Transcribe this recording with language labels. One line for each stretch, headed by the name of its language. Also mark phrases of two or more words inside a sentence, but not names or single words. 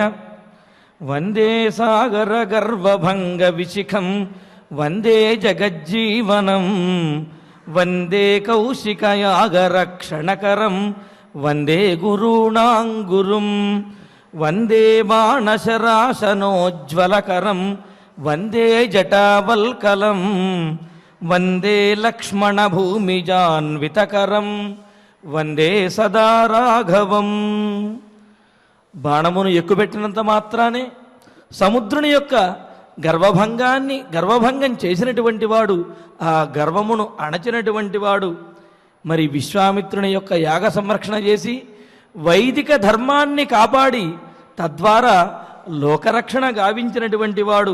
Sanskrit: वंदे सागर गर्वभंग विशिखं वंदे जगज्जीवनं वंदे कौशिकयागरक्षणकरं वंदे गुरूणां गुरुं वंदे बाणशराशनोज्ज्वलकरं वंदे जटावल्कलं वंदे लक्ष्मणभूमिजान्वितकरं वंदे सदा राघवम्।
Telugu: బాణమును ఎక్కుపెట్టినంత మాత్రానే సముద్రుని యొక్క గర్వభంగం చేసినటువంటి వాడు, ఆ గర్వమును అణచినటువంటి వాడు. మరి విశ్వామిత్రుని యొక్క యాగ సంరక్షణ చేసి వైదిక ధర్మాన్ని కాపాడి తద్వారా లోకరక్షణ గావించినటువంటి వాడు.